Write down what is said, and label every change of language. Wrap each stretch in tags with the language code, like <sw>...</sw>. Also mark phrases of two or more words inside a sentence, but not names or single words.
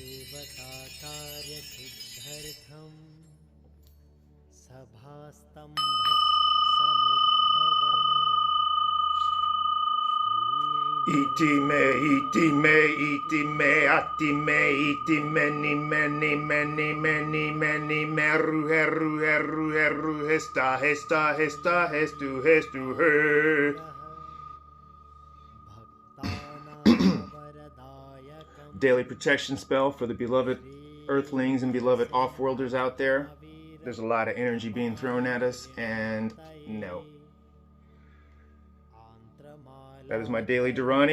<sa>सर्वकार्यसिद्ध्यर्थं सभास्तम्भ समुद्भवन Iti me, iti me, iti me, ati me, iti meni, meni, meni, meni, meni, meru, heru, heru, heru, hesta, hesta, hesta, hestu, hestu, he.</sa> <en>Daily protection spell for the beloved Earthlings and beloved off-worlders out there. There's a lot of energy being thrown at us, and no. That is my daily Dharani.</en>